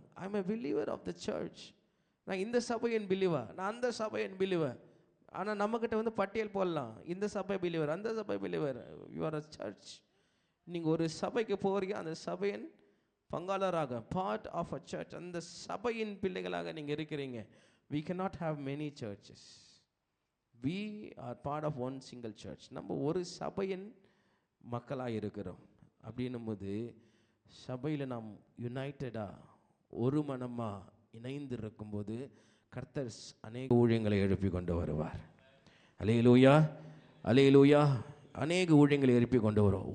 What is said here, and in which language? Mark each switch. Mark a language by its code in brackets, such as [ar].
[en] I am a believer of the church. [ta] நான் இந்த சபையின் பிலீவர், நான் அந்த சபையின் பிலீவர். ஆனால் நம்மக்கிட்ட பட்டியல் போடலாம். இந்த சபை பிலீவர், அந்த சபை believer. [en] You are a church. [ta] நீங்கள் ஒரு சபைக்கு போகிறீங்க, அந்த சபையின் பங்காளராக, [en] part of a church, [ta] அந்த சபையின் பிள்ளைகளாக நீங்கள் இருக்கிறீங்க. [en] we cannot have many churches. we are part of one single church. [ta] நம்ம ஒரு சபையின் மக்களாக இருக்கிறோம். அப்படின்னும் போது சபையில் நாம் யுனைட்டடாக ஒரு மனமாக இணைந்து இருக்கும்போது கர்த்தர் அநேக ஊழியங்களை எழுப்பி கொண்டு வருவார். அல்லேலூயா. அல்லேலூயா. அநேக ஊழியங்களை எழுப்பி கொண்டு வரும்.